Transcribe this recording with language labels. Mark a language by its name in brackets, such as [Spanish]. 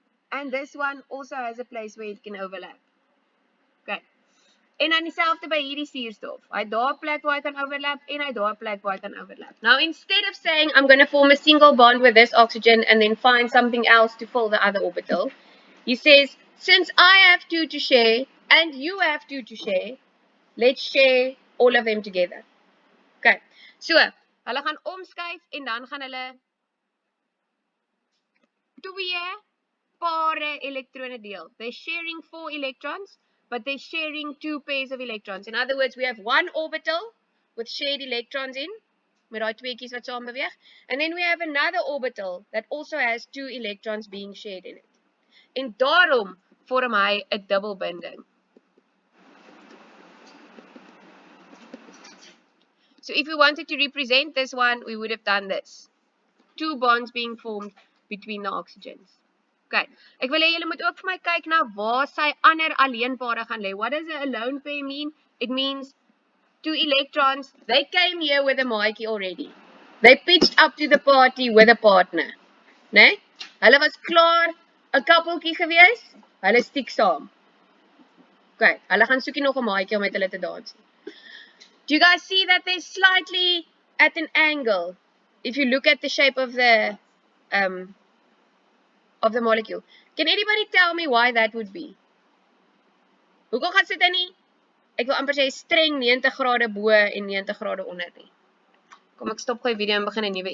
[English] And this one also has a place where it can overlap. [Afrikaans] Okay. En dan dieselfde by hierdie suurstof. Hy het daar 'n plek waar hy kan overlap en hy het daar 'n plek waar hy kan overlap. [English] Now instead of saying I'm going to form a single bond with this oxygen and then find something else to fill the other orbital, he says, since I have 2 to share and you have 2 to share, let's share all of them together. Okay. [Afrikaans] So, hulle gaan omskuif en dan gaan hulle 2 pare elektrone deel. [English] They're sharing 4 electrons, but they're sharing 2 pairs of electrons. In other words, we have one orbital with shared electrons in, [Afrikaans] met daai tweeetjies wat saam beweeg, [English] and then we have another orbital that also has 2 electrons being shared in it. [Afrikaans] En daarom vorm hy 'n dubbelbinding. [English] So if we wanted to represent this one, we would have done this. 2 bonds being formed between the oxygens. [Afrikaans] Okay, ek wil hê julle moet ook vir my kyk na waar sy ander alleenpare gaan lê. [English] What does a alone pair mean? It means 2 electrons, they came here with a maatjie already. They pitched up to the party with a partner. [Afrikaans] Nee? Hulle was klaar 'n kappeltjie gewees. Hulle stiek saam. Okay, hulle gaan soekie nog 'n maatjie om met hulle te dans. [English] Do you guys see that they're slightly at an angle? If you look at the shape of the molecule. Can anybody tell me why that would be? [Afrikaans] Hoekom gaan sit hy nie? Ek wil amper sê streng 90 grade bo en 90 grade onder nie. Kom ek stop gou die video en begin 'n nuwe